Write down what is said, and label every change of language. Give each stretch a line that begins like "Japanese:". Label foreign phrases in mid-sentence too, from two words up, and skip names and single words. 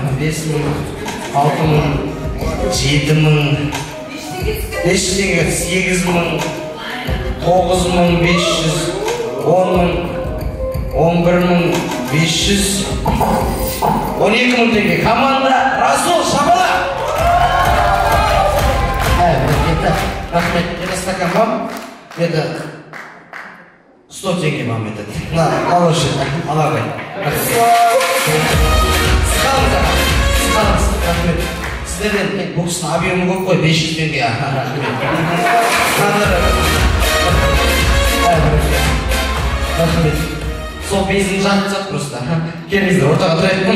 Kazakh: 5 мың, 6 мың, 7 мың, 500 теңге, 8 мың, 9 мың, 500, 10 мың, 11 мың, 500, 12 мың теңге. Команда Расул, шамала! Рахмет,
Russian: это стакан вам, это 100 теңге вам это. На, лучше,
Kazakh: алабай. Сықалыңыз, рахмет. Сіздерден бокстың объемы көп қой, 500 теңге. Рахмет. Сол бейсін жатып просто. Келіңіздер, ортаға тұрайық.